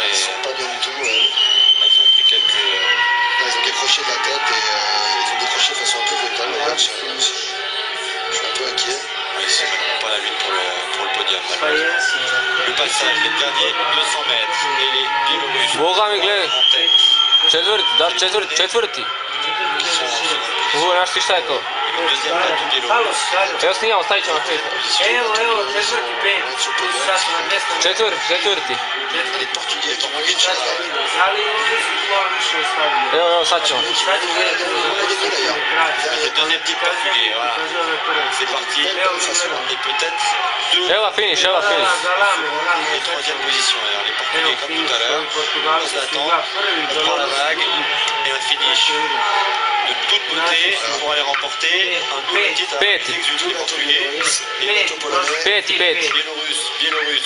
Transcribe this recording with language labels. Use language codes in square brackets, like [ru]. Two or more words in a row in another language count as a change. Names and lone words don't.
[fr] Ils sont pas bien du tout. Ils ont pris quelques... Ils ont décroché de la tête et ils ont décroché de façon un peu brutale. Je suis un peu inquiet. Ils sont pas la lutte pour le podium. Le passage, les derniers 200 mètres. Et les Biélorusses [sr] Boga mi gledaj. [fr] en tête. [sr] Četvrti. Ovo, znaš ti šta je to? [fr] Le deuxième bateau biélorusse. [sr] Evo snimamo, stavit ćemo na Facebook. Četvrti. [fr] Les Portugais qui vont gagner là. [sr] Evo, sad ćemo. [fr] Le deuxième type portugais, voilà. C'est parti. Et peut-être deux. [sr] Evo ga finish, evo ga finish. [fr] Et troisième position. Alors les Portugais comme tout à l'heure. On s'attend, on prend la vague et un finish de toute beauté pour aller remporter un double titre avec les exultes Portugais et les bateaux polonais. [sr] Peti. [fr] Biélorusses.